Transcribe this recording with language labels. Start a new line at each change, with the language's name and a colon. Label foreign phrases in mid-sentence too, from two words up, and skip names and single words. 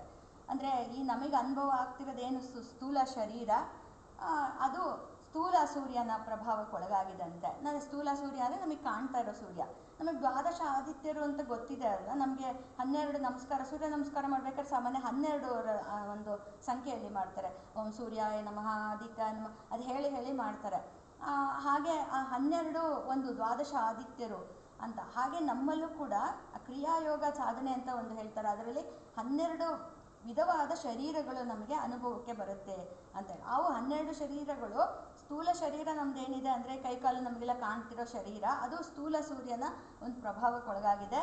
Kannada: ಅಂದರೆ ಈ ನಮಗೆ ಅನುಭವ ಆಗ್ತಿರೋದೇನು ಸ್ಥೂಲ ಶರೀರ, ಅದು ಸ್ಥೂಲ ಸೂರ್ಯನ ಪ್ರಭಾವಕ್ಕೆ ಒಳಗಾಗಿದಂತೆ. ನಾನು ಸ್ಥೂಲ ಸೂರ್ಯ ಅಂದರೆ ನಮಗೆ ಕಾಣ್ತಾ ಇರೋ ಸೂರ್ಯ. ನಮಗೆ ದ್ವಾದಶ ಆದಿತ್ಯರು ಅಂತ ಗೊತ್ತಿದೆ ಅಲ್ಲ, ನಮಗೆ 12 ನಮಸ್ಕಾರ, ಸೂರ್ಯ ನಮಸ್ಕಾರ ಮಾಡ್ಬೇಕಾದ್ರೆ ಸಾಮಾನ್ಯ 12 ಒಂದು ಸಂಖ್ಯೆಯಲ್ಲಿ ಮಾಡ್ತಾರೆ.
Sanskrit: ಓಂ ಸೂರ್ಯಾಯ ನಮಃ, ಆದಿತ್ಯ ನಮಃ
Kannada: ಅದು ಹೇಳಿ ಮಾಡ್ತಾರೆ. ಹಾಗೆ ಆ 12 ಒಂದು ದ್ವಾದಶ ಆದಿತ್ಯರು ಅಂತ. ಹಾಗೆ ನಮ್ಮಲ್ಲೂ ಕೂಡ ಕ್ರಿಯಾಯೋಗ ಸಾಧನೆ ಅಂತ ಒಂದು ಹೇಳ್ತಾರೆ, ಅದರಲ್ಲಿ 12 ವಿಧವಾದ ಶರೀರಗಳು ನಮಗೆ ಅನುಭವಕ್ಕೆ ಬರುತ್ತೆ ಅಂತೇಳಿ. ಅವು 12 ಶರೀರಗಳು, ಸ್ಥೂಲ ಶರೀರ ನಮ್ದೇನಿದೆ ಅಂದರೆ ಕೈಕಾಲು ನಮಗೆಲ್ಲ ಕಾಣ್ತಿರೋ ಶರೀರ, ಅದು ಸ್ಥೂಲ ಸೂರ್ಯನ ಒಂದು ಪ್ರಭಾವಕ್ಕೊಳಗಾಗಿದೆ.